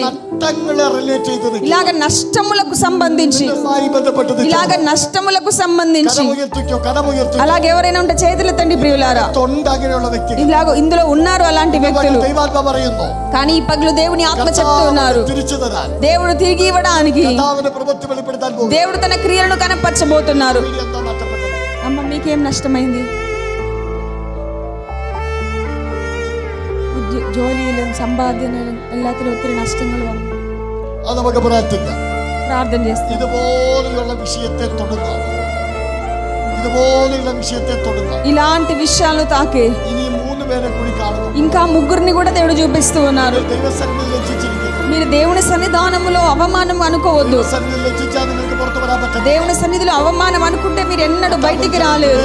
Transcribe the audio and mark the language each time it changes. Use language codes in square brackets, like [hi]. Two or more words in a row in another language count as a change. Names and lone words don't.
[te] ఇలాగ నష్టములకు సంబంధించి అలాగే ఎవరైనా ఉంటే చేతులు తండ్రి ప్రియులారా, ఇలాగ ఇందులో ఉన్నారు అలాంటి వ్యక్తులు. కానీ ఈ పగలు దేవుని ఆత్మ చెప్తున్నారు, దేవుడు తిరిగి ఇవ్వడానికి దేవుడు తన క్రియలను కనపరచబోతున్నారు. అమ్మ, మీకేం నష్టమైంది? [ml] ജോലിയിലും സമ്പാദ്യത്തിലും എല്ലാത്തിലും ഒത്തിരി നഷ്ടങ്ങൾ വന്നു. [te] പ്രാർത്ഥന చేస్తాం. ఇలాంటి విషయాలను తాకే ఇంకా ముగ్గురిని కూడా దేవుడు చూపిస్తూ ఉన్నారు. మీరు దేవుని సన్నిధానములో అవమానం అనుకోవద్దు. దేవుని సన్నిధిలో అవమానం అనుకుంటే మీరు ఎన్నడూ బయటికి రాలేరు.